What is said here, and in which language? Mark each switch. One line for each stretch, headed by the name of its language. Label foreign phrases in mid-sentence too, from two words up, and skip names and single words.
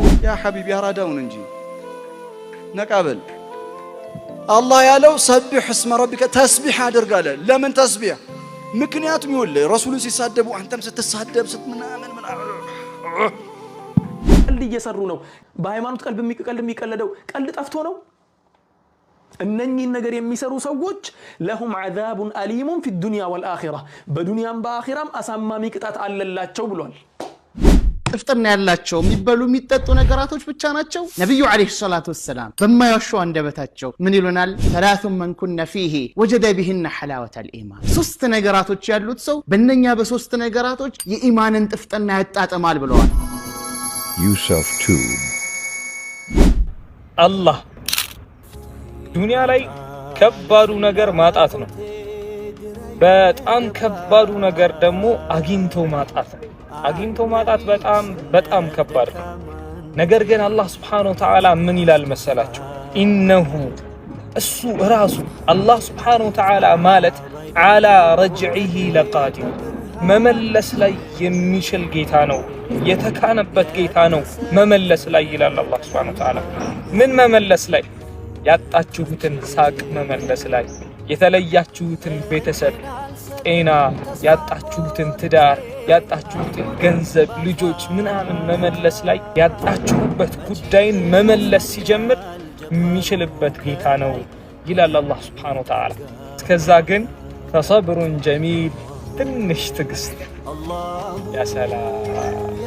Amharic: ያ ሐቢቢ ያራዳውን እንጂ ነቃበል አላህ ያለው
Arabic: سبح اسم ربك
Amharic: ተስቢህ አድርጋለ ለምን ተስቢህ ምክንያቱም ይወለ ረሱሉን ሲሳደቡ አንተም ስትሳደብ ስትምናምን ቀልድ እየሰሩ ነው በሃይማኖት ቀልድ የሚቀለደው ቀልድ ጠፍቶ ነው እነኚህን ነገር የሚሰሩ ሰዎች ለሁም
Arabic: عذاب أليم في الدنيا والآخرة
Amharic: በዱንያም በአኺራም አሳማሚ ቅጣት አለላቸው ብሏል እፍጥርና ያላቸው የሚበሉ የሚጠጡ ነገራቶች ብቻ ናቸው ነብዩ
Arabic: عليه الصلاة والسلام
Amharic: በማያሻው አንደበታቸው ምን ይሉናል
Arabic: ثلاث من كن فيه وجد بهن حلاوة الإيمان
Amharic: ሶስት ነገራቶች ያሉት ሰው በእነኛ በሶስት ነገራቶች የኢማንን ጥፍጥና ያጣጣማል ብለዋል Yusuf Tube አላህ ዱንያ ላይ ከባዱ ነገር ማጣት ነው በጣም ከባዱ ነገር ደግሞ አግኝቶ ማጣት ነው አግኝቶ ማጣት በጣም ከባድ ነው ነገር ግን አላህ Subhanahu
Arabic: وتعالى
Amharic: ምን ይላል መሰላችሁ ኢነሁ እሱ ራሱ አላህ
Arabic: سبحانه وتعالى
Amharic: ማለት
Arabic: على رجعه لقادر
Amharic: መመለስ ላይ የሚችል ጌታ ነው የተካነበት ጌታ ነው መመለስ ላይ ይላል አላህ
Arabic: سبحانه و
Amharic: Ta'ala ምን መመለስ ላይ ያጣችሁትን ሳቅ መመለስ ላይ የተለያችሁትን ቤተሰብ ጤና ያጣችሁትን ትዳር ያጣችሁትን ገንዘብ ልጆች ምናምን መመለስ ላይ ያጣችሁበት ጉዳይን መመለስ ሲጀምር የሚችልበት ጌታ ነው ይላል አላህ
Arabic: سبحانه وتعالى
Amharic: እስከዛ ግን
Arabic: فصبر جميل
Amharic: ትንሽ ትግስት ያ ሰላም